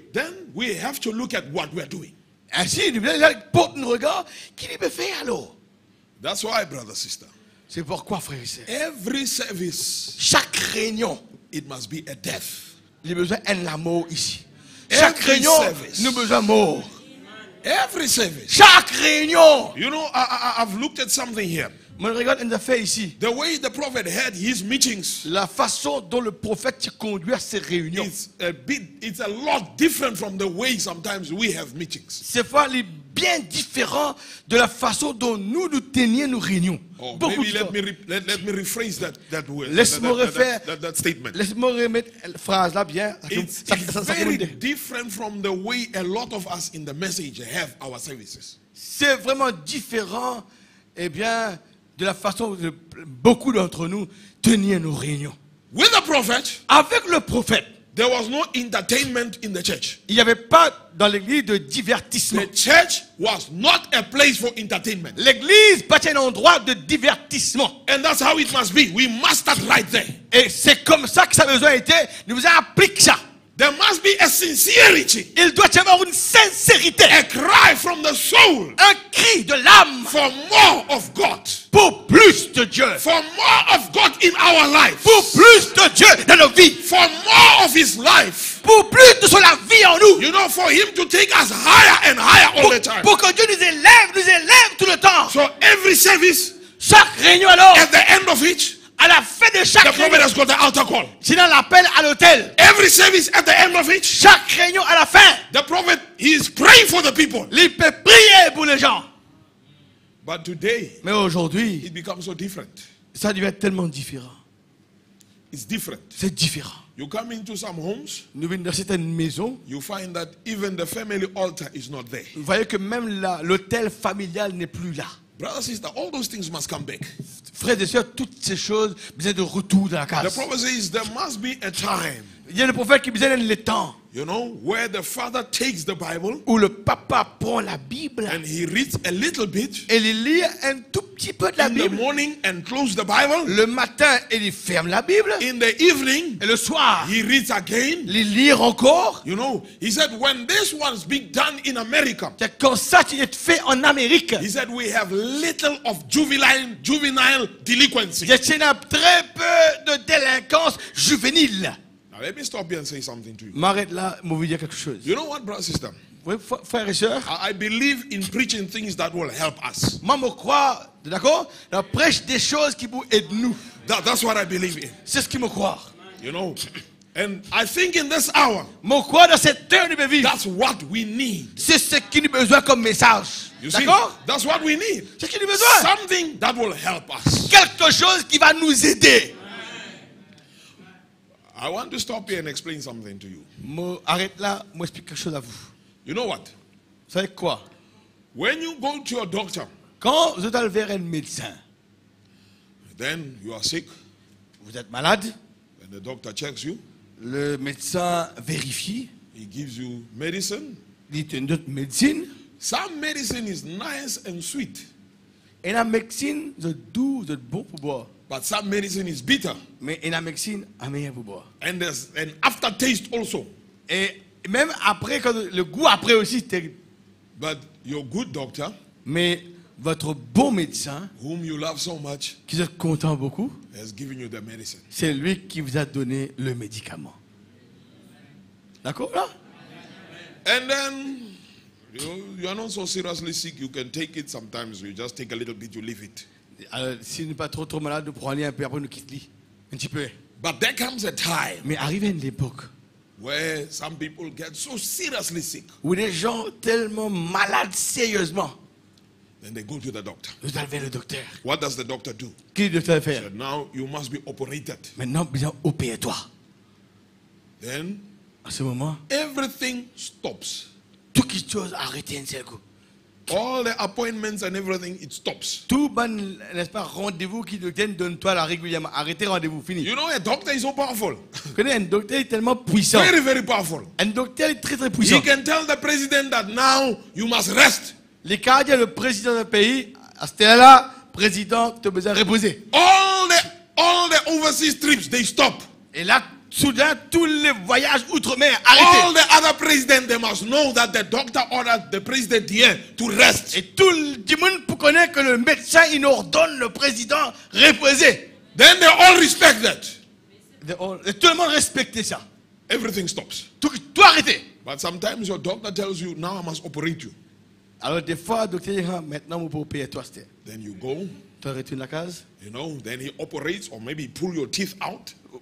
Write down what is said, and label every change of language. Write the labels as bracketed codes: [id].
[en] Then we have to look at what we're doing. [fr] Ainsi, nous portons nos regards. Qu'il peut faire alors? [en] That's why, brother, sister, [fr] C'est pourquoi, frère et sœur, [en] every service, [fr] chaque réunion, [en] it must be a death. [fr] il y a besoin de la mort ici. Chaque [en] Every [fr] réunion, [en] service. [fr] nous avons besoin de mort. [en] Every service. [fr] Chaque réunion. [en] You know, I've looked at something here. [fr] Mais regarde une affaire ici. [en] The way the prophet had his meetings, [fr] La façon dont le prophète conduit à ces réunions, [en] it's a lot different from the way sometimes we have meetings. [fr] c'est bien différent de la façon dont nous tenions nos réunions. Oh, Beaucoup [en] maybe [fr] différent. [en] let me rephrase that word. [fr] Laisse-moi refaire [en] that statement. [fr] Laisse-moi remettre la phrase là bien. [en] It's very different from the way a lot of us in the message have our services. [fr] C'est vraiment différent, eh bien, de la façon dont beaucoup d'entre nous tenions nos réunions. [en] With the prophet, [fr] Avec le prophète, [en] there was no entertainment in the church. [fr] il n'y avait pas dans l'église de divertissement. [en] The church was not a place for entertainment. [fr] L'église pas un endroit de divertissement. [en] And that's how it must be. We must start right there. [fr] Et c'est comme ça que ça a besoin d'être. Nous vous appliquons ça. [en] There must be a sincerity, [fr] Il doit y avoir une sincérité. [en] a cry from the soul [fr] Un cri de l'âme [en] for more of God, [fr] pour plus de Dieu. [en] for more of God in our life, [fr] Pour plus de Dieu dans nos vies. [en] for more of His life. [fr] Pour plus de la vie en nous. [en] You know, for Him to take us higher and higher all the time. [fr] Pour que Dieu nous élève tout le temps. [en] So every service, [fr] Chaque réunion alors, [en] at the end of it, [fr] à la fin de chaque [en] the prophet [fr] réunion, [en] has got the altar call. [fr] c'est dans l'appel à l'hôtel. [en] Every service, at the end of it, [fr] Chaque réunion à la fin, [en] the prophet, he is praying for the people. [fr] il peut prier pour les gens. [en] But today, [fr] Mais aujourd'hui, [en] it becomes so different. [fr] ça devient tellement différent. [en] It's different. [fr] C'est différent. [en] You come into some homes, [fr] Nous venons dans certaines maisons, [en] you find that even the family altar is not there. [fr] vous voyez que même l'hôtel familial n'est plus là. [en] Brother, sister, all those things must come back. [fr] Frères et sœurs, toutes ces choses besoin de retour dans la [en] The [fr] case. [en] prophet says there must be a time, [fr] Il y a le prophète qui besoin de le temps [en] you know, where the father takes the Bible [fr] où le papa prend la Bible [en] and he reads a little bit [fr] et il lit un tout petit peu de la [en] in the [fr] Bible. [en] morning and close the Bible. [fr] Le matin, il ferme la Bible. [en] In the evening, [fr] Et le soir, [en] he reads again. [fr] il lit encore. [en] You know, he said when this one's being done in America, [fr] C'est comme ça qu'il est fait en Amérique. [en] he said we have little of juvenile delinquency. [fr] Il y a très peu de délinquance juvénile. [en] Now let me stop here and say something to you. [fr] M'arrête là, je vais vous dire quelque chose. [en] You know what, brother, sister? [fr] Oui, frères et sœurs, [en] I believe in preaching things that will help us. [fr] moi, je crois, d'accord? La prêche des choses qui vous aident nous. [en] That's what I believe in. [fr] C'est ce qui me croit. [en] You know, and I think in this hour, [fr] Je crois dans cette heure de ma vie. [en] that's what we need. [fr] C'est ce qu'il nous a besoin comme message. [en] You see, [fr] D'accord? [en] that's what we need. [fr] C'est ce qu'il nous a besoin. [en] Something that will help us. [fr] Quelque chose qui va nous aider. [en] I want to stop here and explain something to you. [fr] Arrête là, moi explique quelque chose à vous. [en] You know what? [fr] Vous savez quoi? [en] When you go to your doctor, [fr] Quand vous allez vers un médecin, [en] then you are sick, [fr] vous êtes malade, [en] and the doctor checks you, [fr] le médecin vérifie, [en] he gives you medicine. [fr] il te donne une médecine, [en] Some medicine is nice and sweet, [fr] et la médecine, c'est doux, c'est bon pour boire. [en] but some medicine is bitter, [fr] Mais la médecine, amer pour boire. [en] and there's an aftertaste also. [fr] Et même après, quand le goût après aussi, c'est terrible. [en] But your good doctor, [fr] Mais votre bon médecin, [en] whom you love so much, [fr] qui vous êtes content beaucoup, [en] has given you the medicine. [fr] c'est lui qui vous a donné le médicament. D'accord là? [en] And then you are not so seriously sick, you can take it sometimes. You just take a little bit, you leave it. [fr] Alors, si nous n'est pas trop malade, nous prenons un peu, après nous quittons un petit peu. [en] But there comes a time [fr] Mais arrive à une époque [en] where some people get so seriously sick, [fr] où des gens tellement malades sérieusement, [en] then they go to the doctor. [fr] vous allez vers le docteur. [en] What does the doctor do? [fr] Qu'est-ce que le docteur fait? [en] Said, now you must be operated. [fr] Maintenant, bien opère-toi. [en] Then [fr] À ce moment, [en] everything stops. [fr] toute chose arrêtée un seul coup. [en] All the appointments and everything, it stops. [fr] Tout bon, n'est-ce pas, rendez-vous qui le donne-toi là régulièrement. Arrêtez, rendez-vous, fini. [en] You know, a doctor is so powerful. [fr] Vous connaissez, un docteur est tellement puissant. [en] Very, very powerful. [fr] Un docteur est très, très puissant. [en] He can tell the president that now you must rest. [fr] Les Canadiens, le président d'un pays, à ce là président, tu as besoin de reposer. [en] All the overseas trips, they stop. [fr] Et là, soudain, tous les voyages outre-mer, arrêtés. [en] All the other presidents, they must know that the doctor ordered the president here to rest. [fr] Et tout le monde pour connaître que le médecin, il ordonne le président reposer. [en] Then they all respect that. [fr] Et tout le monde respecte ça. [en] Everything stops. [fr] Tout arrêté. [en] But sometimes your doctor tells you, now I must operate you. [fr] Alors des fois, le docteur dit, maintenant, on peut opérer toi. [en] Then you go, [fr] Tu retournes à la case. [en] you know, then he operates or maybe he pull your teeth out.